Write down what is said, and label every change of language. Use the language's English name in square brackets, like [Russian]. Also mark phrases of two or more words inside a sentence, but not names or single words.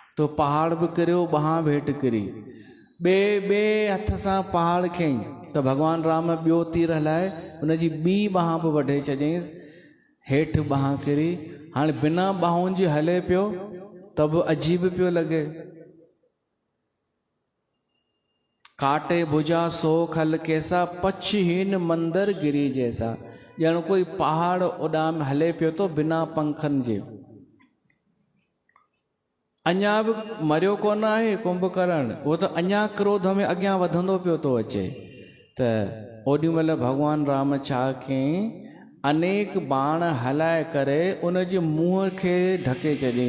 [Sindhi] तो पहाड़ बि किरियो, बांह बि हेठि किरी। ॿिए हथ सां पहाड़ खयईं त भॻवान राम ॿियो तीर हलाए उनजी ॿी ॿांह बि वढे चयईंसि, हेठि ॿांह किरी। हाणे बिना ॿाहुनि जी हले पियो त बि अजीब पियो लॻे। [Awadhi] काटे भुजा सो खल कैसा, पछहीन मंदर गिरी जैसा। [Sindhi] ॼण कोई पहाड़ उॾाम हले पियो तो बिना पंखनि जे। अञा बि मरियो कोन आहे कुंभकर्ण, उहो त अञा क्रोध में अॻियां वधंदो पियो थो अचे। त ओॾी महिल भॻवान राम छा कयईं, अनेक बाण हलाए करे उन जे मुंहं खे ढके छॾियईं।